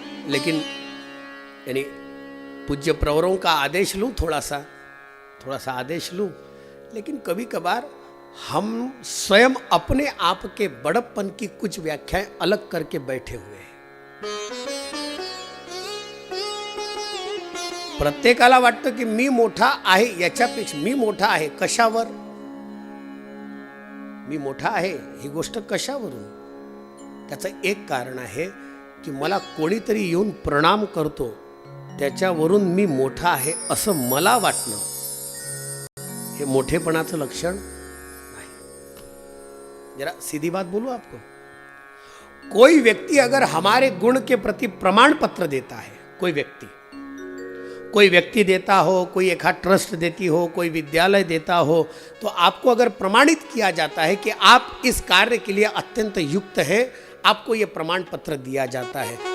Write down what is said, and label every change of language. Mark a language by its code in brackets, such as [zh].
[hi] लेकिन यानी पूज्य प्रवरों का आदेश लूं, थोड़ा सा आदेश लूं, लेकिन कभी कभार हम स्वयं अपने आप के बड़प्पन की कुछ व्याख्याएं अलग करके बैठे हुए हैं। [mr] प्रत्येकाला वाटतं की मी मोठा आहे, याच्यापेक्षा मी मोठा आहे कशावर, मी मोठा आहे ही गोष्ट कशावरून? त्याचं एक कारण आहे की मला कोणीतरी येऊन प्रणाम करतो, त्याच्यावरून मी मोठा आहे असं मला वाटणं हे मोठेपणाचं लक्षण नाही। [hi] जरा सीधी बात बोलूं आपको, कोई व्यक्ति अगर हमारे गुण के प्रति प्रमाण पत्र देता है, कोई व्यक्ति देता हो, कोई एक ट्रस्ट देती हो, कोई विद्यालय देता हो, तो आपको अगर प्रमाणित किया जाता है कि आप इस कार्य के लिए अत्यंत युक्त है, आपको ये प्रमाण पत्र दिया जाता है।